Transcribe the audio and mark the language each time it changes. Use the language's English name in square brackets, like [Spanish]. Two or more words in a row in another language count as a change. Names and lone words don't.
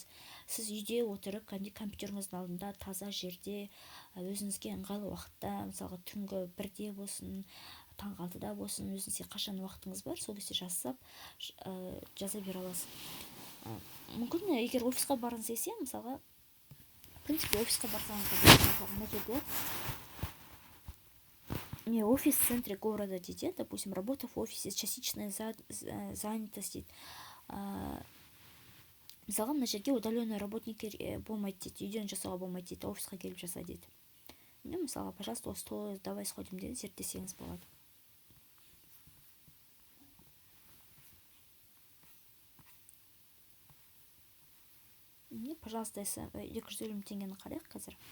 [Kazakh] Сіз үйде отырып, кәдімгідей компьютеріңіздің алдында, таза жерде, өзіңізге ыңғайлы уақытта, мысалға түнгі 1-де болсын, таңғы 6-да болсын, өзіңізге қашан уақытыңыз бар, сол кезде жаза бере аласыз. Мүмкін, егер офисқа барыңыз десе, мысалға, [Russian] в принципе, [Kazakh] офисқа барсаңыз, [Russian] офис в центре города дейді, допустим, работа в офисе, частичная занятость дейді. [Kazakh] Мысалға, мына жерге удаленный работниктер болмайды дейді, үйден жасауға болмайды дейді, офисқа келіп жаса дейді. Мысалға, пожалуйста, осы [Russian] давай сходим [Kazakh] деді, зерттесеңіз болады. Пожалуйста, 250 мың теңгені қарайық қазір.